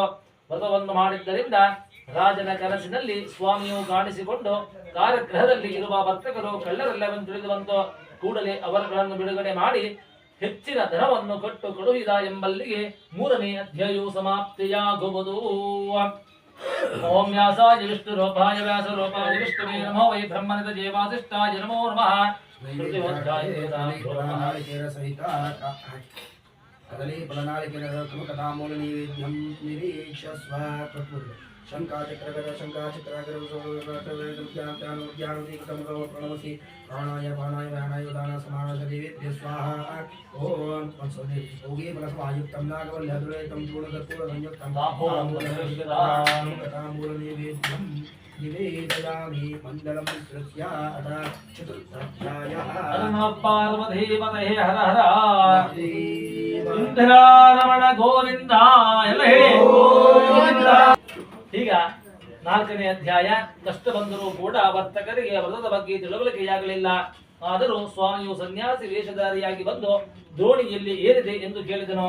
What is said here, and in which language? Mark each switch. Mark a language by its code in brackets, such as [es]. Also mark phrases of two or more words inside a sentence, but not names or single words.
[kn] ವ್ರತವನ್ನು ಮಾಡಿದ್ದರಿಂದ ರಾಜನ ಕನಸಿನಲ್ಲಿ ಸ್ವಾಮಿಯು ಕಾಣಿಸಿಕೊಂಡು ಕಾರಾಗೃಹದಲ್ಲಿ ಇರುವ ವರ್ತಕರು ಕಳ್ಳರೆಲ್ಲವೆಂದು ತಿಳಿದು ಬಂತು. ಕೂಡಲೇ ಅವರುಗಳನ್ನು ಬಿಡುಗಡೆ ಮಾಡಿ ಹೆಚ್ಚಿನ ಧನವನ್ನು ಕೊಟ್ಟು ಕೊಡುವಿದ ಎಂಬಲ್ಲಿಗೆ ಮೂರನೇ ಅಧ್ಯಾಯವು ಸಮಾಪ್ತಿಯಾಗುವುದು. [sa] ಓಂ ವ್ಯಾಸಾಯ ವಿಷ್ಣುರೂಪಾಯ ವ್ಯಾಸರೂಪಾಯ ವಿಷ್ಣುವೇ ನಮೋ ವೈ ಬ್ರಹ್ಮನಿತ ಜೇವಾಸಿಷ್ಠಾಯ ನಮೋ ನಮಃ. ಕದಲೇ ಬಲನಾಲಿಕೆ ಕಥಾಮೂಲ ನೈವೇದ್ಯಂ ನಿರೀಕ್ಷಸ್ವ ಶಂಕಾಚಕ್ರಗರ ಪ್ರಣಮಸಿ ಪ್ರಾಣಾಯ ಪಾನಾಯ ವ್ಯಾನಾಯ ಉದಾನ ಸಮಾನ ದೇವೇಭ್ಯ ಸ್ವಾಹ. ಓಂ ಯೋಗೇ ಫಲಸಮಾಯುಕ್ತಂ ನಾಗವಲ್ಯದುರೈತಂ ಪೂರ್ಣಕರ್ಪೂರ ಸಂಯುಕ್ತಂ ಕಥಾಮೂಲ ನೈವೇದ್ಯಂ ನಿವೇದಯಾಮಿ ಮಂಡಲಂ ವಿಸ್ಮೃತ್ಯ ಅಥ ಚತುರ್ಥಾಧ್ಯಾಯಃ. ಪಾರ್ವತಿ ಪತಯೇ ಹರ ಹರ ಇಂದ್ರಾರಮಣ ಗೋವಿಂದ [kn] ಎಲ್ಲ ಹೇಳಿ. ಈಗ ನಾಲ್ಕನೇ ಅಧ್ಯಾಯ. ಕಷ್ಟ ಬಂದರೂ ಕೂಡ ವರ್ತಕರಿಗೆ ವ್ರತದ ಬಗ್ಗೆ ತಿಳುವಳಿಕೆಯಾಗಲಿಲ್ಲ. ಆದರೂ ಸ್ವಾಮಿಯು ಸನ್ಯಾಸಿ ವೇಷಧಾರಿಯಾಗಿ ಬಂದು ದೋಣಿಯಲ್ಲಿ ಏರಿದೆ ಎಂದು ಕೇಳಿದನು.